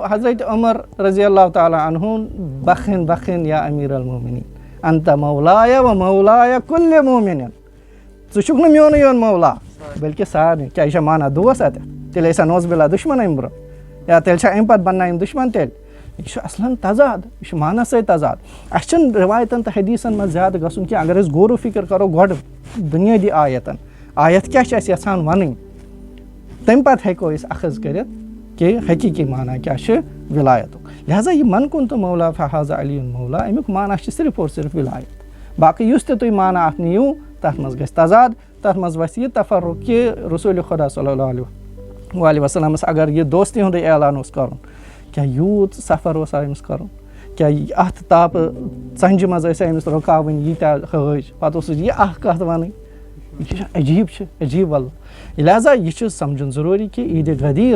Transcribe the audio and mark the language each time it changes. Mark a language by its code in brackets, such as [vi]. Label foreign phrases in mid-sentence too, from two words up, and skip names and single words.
[ks] حضرت عمر [ar] رضی اللہ تعالیٰ [ks] عنہُن [ar] بخن بخن یا امیٖر المومنیٖن انت مولایا و مولایا کُلہِ مومِنِن [ks] ژٕ چھُکھ نہٕ میونٕے یوت مولا بلکہِ سارنٕے کیٛاہ یہِ چھا مانا دوس اَتٮ۪تھ تیٚلہِ ٲسۍ نوز بِلا دُشمن اَمہِ برونٛہہ یا تیٚلہِ چھا اَمہِ پتہٕ بننا یِم دُشمن تیٚلہِ یہِ چھُ اصلن تضاد یہِ چھُ مانس سۭتۍ تضاد اَسہِ چھُنہٕ رِوایتن تہٕ حدیٖثن منٛز زیادٕ گژھُن کینٛہہ اگر أسۍ غورو فِکر کرو گۄڈٕ بُنیٲدی آیتن آیت کیٛاہ چھِ اَسہِ یژھان وَنٕنۍ تمہِ پتہٕ ہٮ۪کو أسۍ اخذ کٔرِتھ کہِ حقیٖقی مانا کیٛاہ چھِ وِلایتُک لہٰذا یہِ [ar] من کُن تہٕ مولا فحاظہ علی مولا [ks] امیُک مانا چھِ [ur] صرف اور صرف [ks] وِلایت باقٕے یُس تہِ تُہۍ مانا اَتھ نِیِو تَتھ منٛز گژھِ تضاد تَتھ منٛز وَسہِ یہِ تفرُق کہِ رسوٗلِ خۄدا [ar] صلی اللہ علیہ [ks] وسلمس اگر یہِ دوستی ہُنٛدُے اعلان اوس کَرُن کیٛاہ یوٗت سفر اوسا أمِس کَرُن کیٛاہ اَتھ تاپہٕ ژَنٛجہِ منٛز ٲسیا أمِس رُکاوٕنۍ ییٖتیٛاہ حٲج پَتہٕ اوسُس یہِ اکھ کَتھ وَنٕنۍ یہِ چھِ عجیٖب چھِ عجیٖب واللہ لہٰذا یہِ چھُ سمجھُن ضروٗری کہِ عیٖدِ غدیٖر